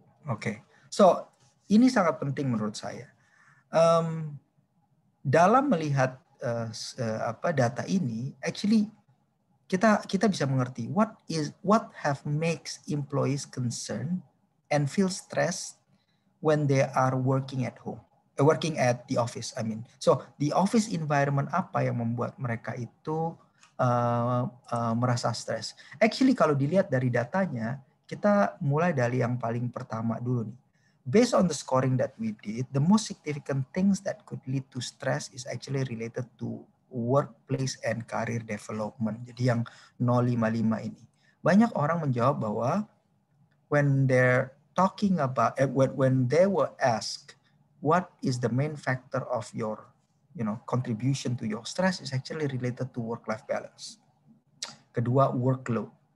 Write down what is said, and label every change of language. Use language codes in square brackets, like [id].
[id] Oke, so ini sangat penting menurut saya. Dalam melihat data ini, [en] actually [id] kita bisa mengerti [en] what have makes employees concerned and feel stressed when they are working at home, working at the office. I mean, so the office environment [id] apa yang membuat mereka itu merasa stres? Actually, kalau dilihat dari datanya, kita mulai dari yang paling pertama dulu nih. [en] Based on the scoring that we did, the most significant things that could lead to stress is actually related to workplace and career development. [id] Jadi yang 055 ini. Banyak orang menjawab bahwa [en] when they're talking about, when they were asked, what is the main factor of your contribution to your stress, is actually related to work-life balance. Kedua, workload.